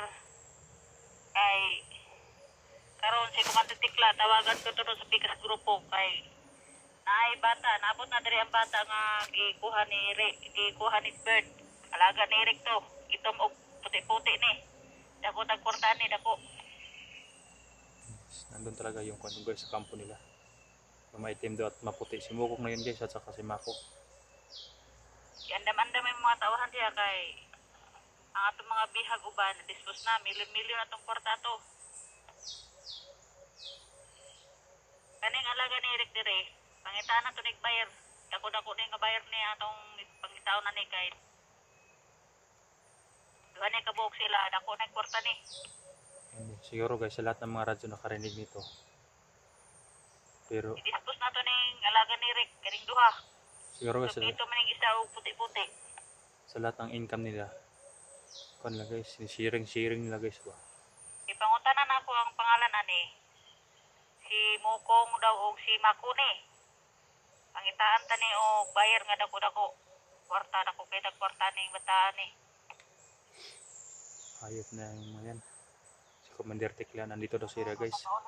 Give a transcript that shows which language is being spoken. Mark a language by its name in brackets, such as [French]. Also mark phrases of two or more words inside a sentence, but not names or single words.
[Cebuano] Kay karon si Commander Tikla, tawagan ko to sa Pikas grupo kay naay bata, naabot na diri ang bata nga gikuha ni Bert. Alaga ni Rick to, itom og puti-puti ni. Dako tagportan ni dako. [Filipino] Nandun talaga yung kwan guys sa kampo nila. Yung maitim daw at maputi. Si Mukong na yun guys at saka si Mako. [Cebuano] Andam-andam yung mga tawahan diya kay ang atong mga bihag uban dispose na milyon-milyon atong kwarta to. Kaning alaga ni Rick dire, pangitaan na to nigbayar. Dako-dako ni nga bayar ni atong pangitaon na ni kay duha ni kabuok sila, dako na kwarta ni. [Filipino] Siguro guys sa lahat ng mga radyo nakarinig nito. Pero [Cebuano] i-dispose na to ning alaga ni Rick kaning duha. [Filipino] siguro guys [Cebuano] So dito man isa og puti-puti. [Filipino] sa lahat ng income nila, kung lang guys, sharing nila guys ba. [Cebuano] Ipangutanan ako ang pangalan ani. Si Mukong daw og si Mako ni. Pangitaan ta ni og bayar nga dako-dako. Kwarta dako kay kwarta ning bataan ni. [Filipino] Hayop na yung mga yan. Si Commander Tikla nandito daw sila guys.